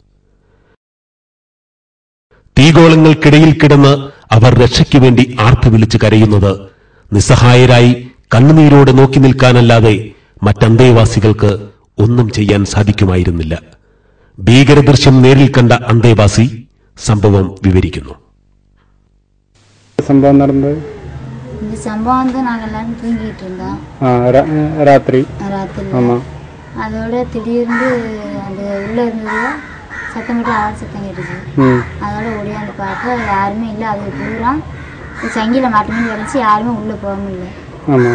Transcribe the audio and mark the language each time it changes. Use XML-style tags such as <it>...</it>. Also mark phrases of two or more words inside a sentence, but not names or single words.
<ml>തീഗോളങ്ങൾക്കിടയിൽ കിടന്ന് അവർ രക്ഷയ്ക്കു വേണ്ടി ആർത്തു വിളിച്ചു കരയുന്നത് നിസ്സഹായരായി കണ്ണുനീരോടെ നോക്കി നിൽക്കാനല്ലാതെ മറ്റന്തേവാസികൾക്ക് ഒന്നും ചെയ്യാൻ സാധിക്കുമായിരുന്നില്ല. ഭീകരദൃശ്യം നേരിൽ കണ്ട അന്തേവാസി സംഭവം വിവരിക്കുന്നു. സംഭവം നടന്നത്</ml> <ta>இந்த சம்பவம் வந்து நாங்கள் எல்லாரும் தூங்கிட்டு இருந்தோம் ராத்திரி. அதோட திடீர்னு அந்த உள்ள இருந்தது சத்தம் போட்டு ஆள் சத்தம் கேட்டுச்சு. அதோட ஓடியாந்து பார்த்தா யாருமே இல்லை. அது பூரா சங்கில மாட்டுமே கிடச்சி யாருமே உள்ளே போக முடியல.</ta>